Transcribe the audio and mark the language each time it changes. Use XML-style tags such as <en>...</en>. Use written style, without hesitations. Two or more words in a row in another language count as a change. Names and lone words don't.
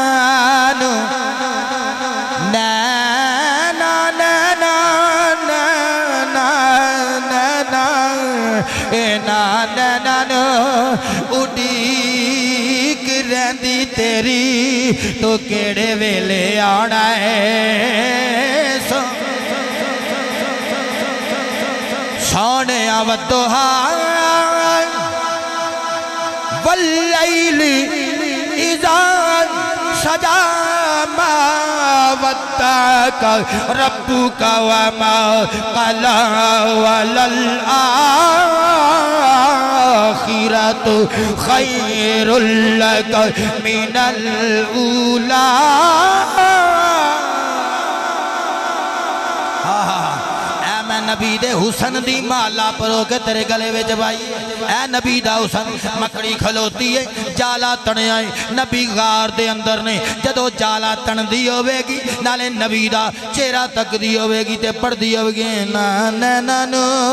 <pa>نیناں نیناں نیناں نیناں نیناں اڈیک رہندی تیری تو کیہڑے ویلے آنا ہے سوہنے والضحیٰ</pa> <ar>والليل إذا سجى ما ودعك ربك وما قلى ولل آخرة خير لك من الأولى</ar> <pa>نبی دے حسن دی مالا پرو کے تیرے گلے وچ پائی اے نبی دا حسن مکڑی کھلوتی ہے جالا تنیا نبی غار دے اندر نے جدوں جالا تندی ہووے گی نالے نبی دا چہرہ تکدی ہووے گی تے پڑھدی ہووے گی نا نیناں نوں</pa>